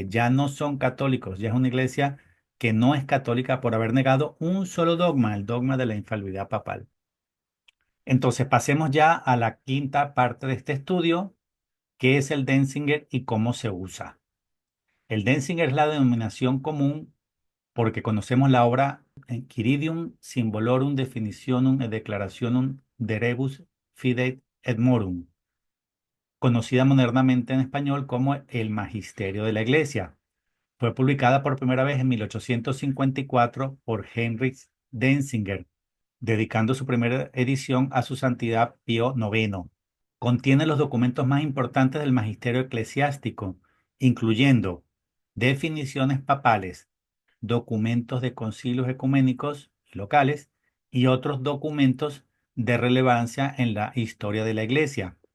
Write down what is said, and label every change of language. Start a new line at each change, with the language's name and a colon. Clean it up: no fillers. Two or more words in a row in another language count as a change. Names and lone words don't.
Spanish: Ya no son católicos, ya es una iglesia que no es católica por haber negado un solo dogma, el dogma de la infalibilidad papal. Entonces, pasemos ya a la quinta parte de este estudio, qué es el Denzinger y cómo se usa. El Denzinger es la denominación común porque conocemos la obra Quiridium Symbolorum Definitionum et Declarationum de Rebus Fidei et Morum, conocida modernamente en español como el Magisterio de la Iglesia. Fue publicada por primera vez en 1854 por Heinrich Denzinger, dedicando su primera edición a su santidad Pío IX. Contiene los documentos más importantes del magisterio eclesiástico, incluyendo definiciones papales, documentos de concilios ecuménicos y locales y otros documentos de relevancia en la historia de la Iglesia.